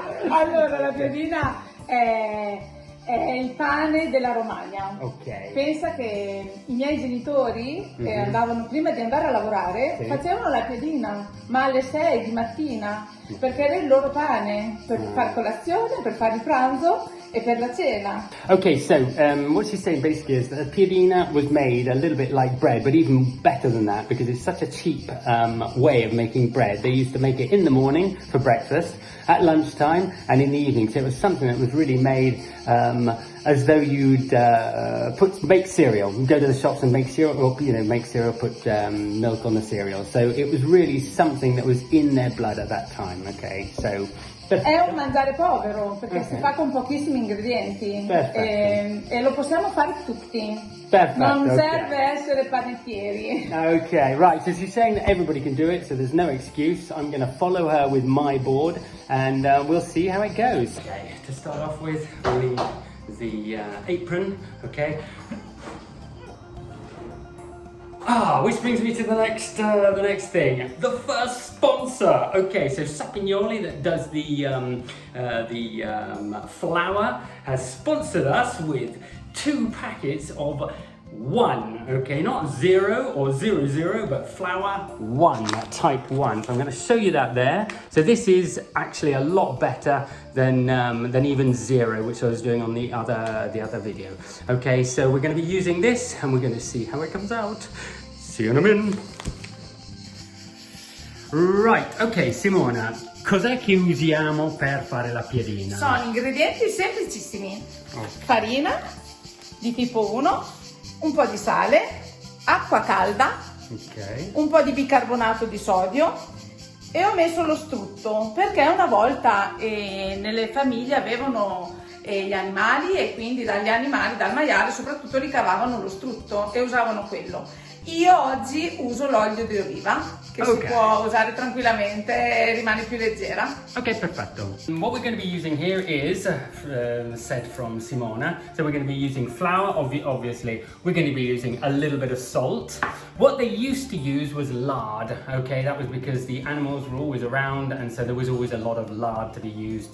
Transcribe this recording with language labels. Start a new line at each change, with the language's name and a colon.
Italian: Allora, la piadina è il pane della Romagna.
English: Ok.
Italian: Pensa che i miei genitori andavano, prima di andare a lavorare, facevano la piadina, ma alle 6 di mattina, perché era il loro pane per fare colazione, per fare il pranzo e per la cena.
English: Okay, so what she's saying basically is that the piadina was made a little bit like bread, but even better than that, because it's such a cheap way of making bread. They used to make it in the morning for breakfast, at lunchtime, and in the evening. So it was something that was really made as though you'd make cereal. You'd go to the shops and make cereal, or make cereal, put milk on the cereal. So it was really something that was in their blood at that time. Okay, so.
Italian: È un mangiare povero perché si fa con pochissimi ingredienti e lo possiamo fare tutti. Perfetto, non serve essere panettieri.
English: Okay, right, so she's saying that everybody can do it, so there's no excuse. I'm going to follow her with my board and we'll see how it goes. Okay, to start off with, we need the apron, okay. Which brings me to the next thing. The first sponsor. Okay, so Sapignoli, that does the flour, has sponsored us with 2 packets of 1. Okay, not 0 or 00, but flour 1, type 1. So I'm going to show you that there. So this is actually a lot better than even 0, which I was doing on the other video. Okay, so we're going to be using this, and we're going to see how it comes out. See you in a minute.
Italian: Right, ok Simona, cos'è che usiamo per fare la piadina? Sono ingredienti semplicissimi. Farina di tipo 1, un po' di sale, acqua calda, un po' di bicarbonato di sodio e ho messo lo strutto perché una volta nelle famiglie avevano gli animali e quindi dagli animali, dal maiale soprattutto, ricavavano lo strutto e usavano quello. Io oggi uso l'olio di oliva, che si può usare tranquillamente e rimane più leggera. Okay, perfetto.
English: What we're going to be using here is, said from Simona, so we're going to be using flour, obviously. We're going to be using a little bit of salt. What they used to use was lard, okay? That was because the animals were always around, and so there was always a lot of lard to be used.